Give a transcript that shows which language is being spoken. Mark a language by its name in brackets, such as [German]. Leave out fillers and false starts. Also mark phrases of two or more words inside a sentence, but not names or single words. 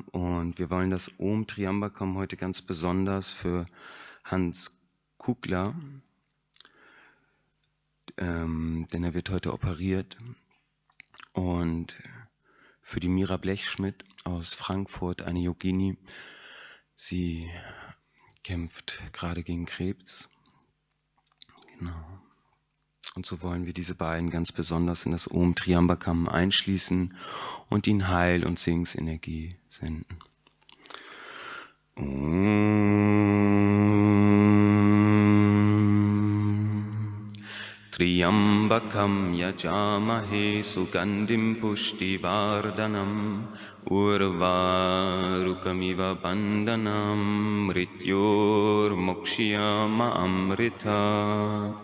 [German] Und wir wollen das [Sanskrit] Om Triambakam [German] heute ganz besonders für Hans Kugler, denn er wird heute operiert, und für die Mira Blechschmidt aus Frankfurt, eine Yogini. Sie kämpft gerade gegen Krebs. Genau. Und so wollen wir diese beiden ganz besonders in das [Sanskrit] Om Triambakam [German] einschließen und ihnen Heil- und Segensenergie senden. [Sanskrit] Triambakam yajamahe sugandhim pushtivardhanam urvarukamiva bandhanam mrityor mokshiyama amritat.